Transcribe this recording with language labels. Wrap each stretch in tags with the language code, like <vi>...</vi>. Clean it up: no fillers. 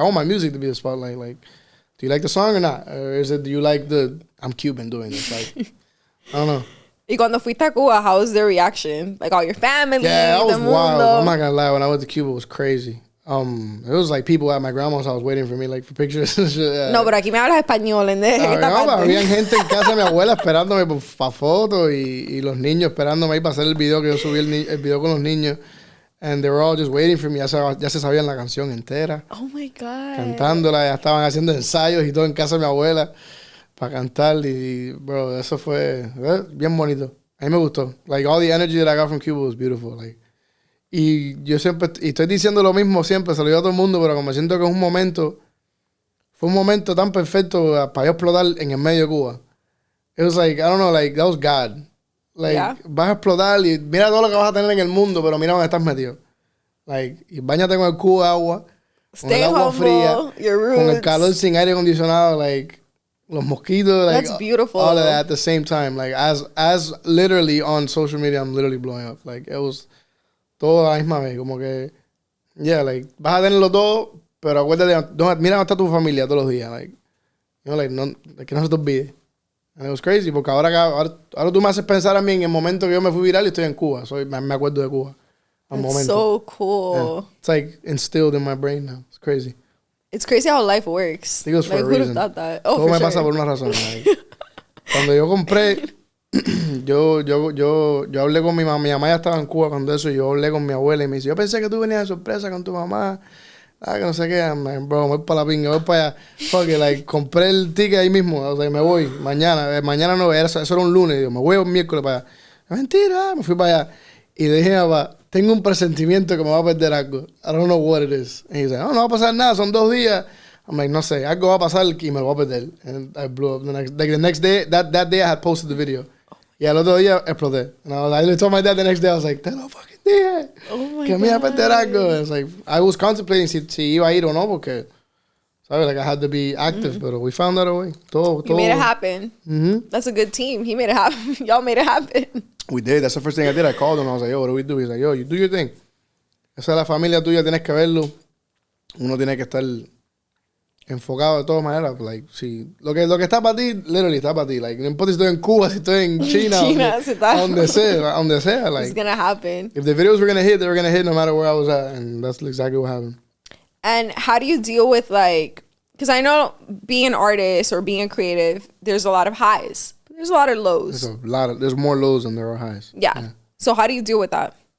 <en>Like I want my music to be the spotlight. Like, do you like the song or not, or is it do you like the I'm Cuban doing this? Like, I don't know.</en> <es>Y cuando fuiste a Cuba,</es> <en>how was their reaction? Like all your family? Yeah, that was wild. I'm not gonna lie. When I went to Cuba, it was crazy. It was like people at my grandma's house waiting for me, like for pictures and shit. Yeah.</en> <es>No, pero aquí me hablas español, había gente en casa de mi abuela esperándome para fotos y los niños esperándome ahí para hacer el video que yo subí el video con los niños.</es> <en>And they were all just waiting for me.</en> <es>Ya se sabían la canción entera.</es> <en>Oh my God.</en> <es>Cantándola, ya estaban haciendo ensayos y todo en casa de mi abuela para cantar. Y bro, eso fue bien bonito. A mí me gustó.</es> <en>Like all the energy that I got from Cuba was beautiful.</en> <es>Like, y yo siempre, y estoy diciendo lo mismo siempre, se lo digo a todo el mundo, pero como siento que fue un momento tan perfecto para yo explotar en el medio de Cuba.</es> <en>It was like, I don't know, like, that was God.</en> <es>Like, vas a explotar y mira todo lo que vas a tener en el mundo, pero mira dónde estás metido. Like, y báñate con el cubo de agua, con el agua fría, con el calor sin aire acondicionado, like, los mosquitos, like,</es> <en>that's beautiful. All of that at the same time. Like, as literally on social media, I'm literally blowing up.</en> <es>Like, it was todo a la misma vez, como que, yeah, like, vas a tenerlo todo, pero acuérdate, mira dónde está tu familia todos los días, like, you know, like, que no se te olvide.</es> <en>And it was crazy,</en> <es>porque ahora tú me haces pensar a mí en el momento que yo me fui viral y estoy en Cuba, me acuerdo de Cuba.</es> <en>That's so cool. Yeah. It's like instilled in my brain now. It's crazy. It's crazy how life works. I think it was for a reason. Who'd have thought that? Oh,</en> <es>todo</es> <en>for me sure.</en> <es>pasa por una razón. Like, cuando yo compré, yo hablé con mi mamá. Mi mamá ya estaba en Cuba cuando eso. Y yo hablé con mi abuela y me dice, yo pensé que tú venías de sorpresa con tu mamá. Que no sé qué.</es> <en>I'm like, bro,</en> <es>me voy para la pinga, voy para allá. Porque, like, compré el ticket ahí mismo. O sea, me voy mañana. Mañana no, eso era un lunes. Digo, me voy el miércoles para allá. Mentira, me fui para allá. Y le dije a papá, tengo un presentimiento que me va a perder algo.</es> <en>I don't know what it is. And he said,</en> <es>no va a pasar nada, son 2 días. I'm like, no sé, algo va a pasar y me lo va a perder.</es> <en>And I blew up. The next day, that day I had posted the video.</en> <es>Y al otro día exploté.</es> <en>And I told my dad the next day, I was like,</en> <es>te lo fucking dije.</es> <en>Oh my</en> <es>que me iba a perder algo.</es> <en>And it's like, I was contemplating</en> <es>si iba a ir o no, porque, ¿sabes?</es> <en>Like, I had to be active, but we found out a way. You made it happen. Mm-hmm. That's a good team. He made it happen. Y'all made it happen. We did. That's the first thing I did. I called him. I was like, yo, what do we do? He's like, yo, you do your thing.</en> <es>Esa es la familia tuya, tienes que verlo. Uno tiene que estar enfocado de todas maneras. Like, si lo que está para ti, literally está para ti. Like, no importa si estoy en Cuba, si estoy en China, donde sea.</es> <en>Like, it's gonna happen. If the videos were gonna hit, they were gonna hit no matter where I was at, and that's exactly what happened. And how do you deal with, like, because I know being an artist or being a creative, there's a lot of highs. There's a lot of lows. There's more lows than there are highs. Yeah. So how do you deal with that?</en>